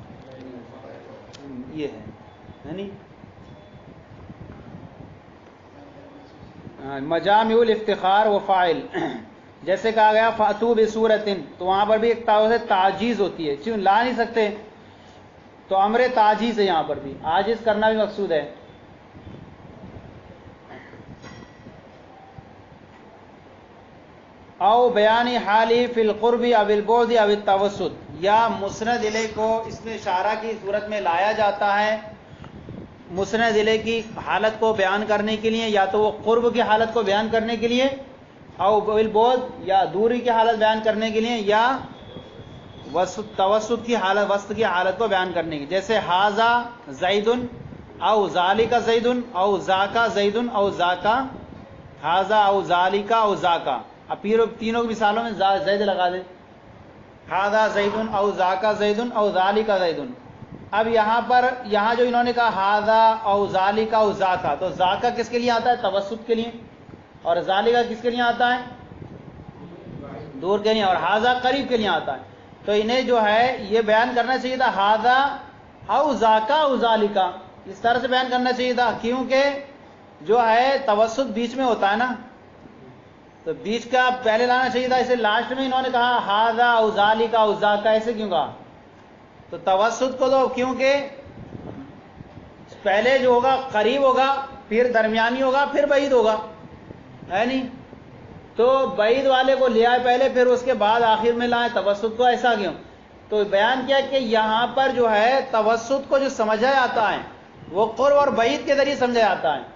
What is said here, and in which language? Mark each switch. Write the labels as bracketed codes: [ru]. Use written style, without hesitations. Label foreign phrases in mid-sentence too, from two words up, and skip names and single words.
[ur] یہ ہے نہیں [ar] مجامع الافتخار و فاعل، [ur] جیسے کہا گیا [ar] فاتو بسورۃ، [ur] تو وہاں پر بھی ایک تعجیز ہوتی ہے، چون لا نہیں سکتے تو امر تعجیز ہے، یہاں پر بھی عاجز کرنا بھی مقصود ہے۔ [ar] او بیان حالی فی القرب او البعد او التوسط، [ur] یا مسند الیہ کو اس میں اشارہ کی صورت میں لایا جاتا ہے مسند الیہ کی حالت کو بیان کرنے کے لیے، یا تو وہ قرب کی حالت کو بیان کرنے کے لیے، [ar] او البعد [ur] یا دوری کی حالت بیان کرنے کے لیے، یا توسط کی حالت، وسط کی حالت کو بیان کرنے کی، جیسے [ar] ھذا زید او ذالک زید او ذاک زید او ذاک ھذا او ذالک او ذاک، [ur] اب تینوں کی مثالوں میں زید لگا دیں، [ar] ھذا زید او ذاک زید او ذالک زید۔ [ur] اب یہاں جو انہوں نے کہا [ar] ھذا او ذالک او ذاک، [ur] تو ذاک کس کے لیے آتا ہے؟ توسط کے لیے، اور ذالک کس کے لیے آتا ہے؟ دور کے لیے، اور ھذا قریب کے لیے آتا ہے۔ تو انہیں جو ہے یہ بیان کرنا چاہیے تھا [ar] ھذا او ذاک او ذالک، [ur] اس طرح سے بیان کرنا چاہیے تھا، کیونکہ جو ہے توسط بیچ میں ہوتا ہے نا، تو بیچ کا پہلے لانا چاہیے تھا، اسے لاسٹ میں انہوں نے کہا [ar] ھذا او ذالک او ذاک، [ur] ایسے کیوں کہا؟ تو توسط کو تو کیونکہ پہلے جو ہوگا قریب ہوگا، پھر درمیانی ہوگا، پھر بعید ہوگا، ہے نہیں؟ تو بعید والے کو لیا ہے پہلے، پھر اس کے بعد آخر میں لائے توسط کو، ایسا کیوں؟ تو بیان کیا کہ یہاں پر جو ہے توسط کو جو سمجھا جاتا ہے وہ قرب اور بعید کے ذریعے سمجھا جاتا ہے۔